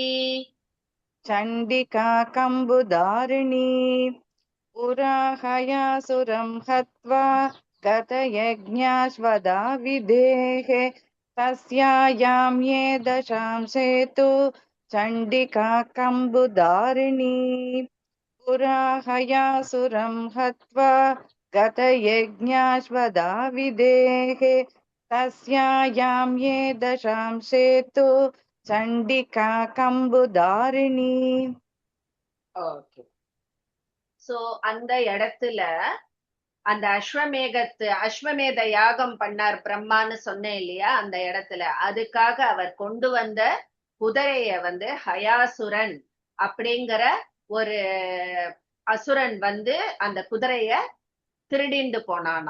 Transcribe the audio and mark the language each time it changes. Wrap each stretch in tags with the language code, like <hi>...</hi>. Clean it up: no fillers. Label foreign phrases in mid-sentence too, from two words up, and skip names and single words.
<sa>चण्डिका कम्बुधारिणी पुराहयासुरं हत्वा गतयज्ञाश्वदा विधेः तस्यायां ये दशांसे तु चण्डिका कम्बुधारिणी पुरा हयासुरं हत्वा गतयज्ञाश्वदाविदेः तस्यायां ये दशांसे तु चण्डिका कम्बुधारिणी.</sa> <ta>ஓகே. சோ அந்த இடத்துல அந்த அஸ்வமேத யாகம் பண்ணார் பிரம்மான்னு சொன்னேன் இல்லையா, அந்த இடத்துல அதுக்காக அவர் கொண்டு வந்த குதிரைய வந்து ஹயாசுரன் அப்படிங்கிற ஒரு அசுரன் வந்து அந்த குதிரைய திருடிண்டு போனானா.</ta>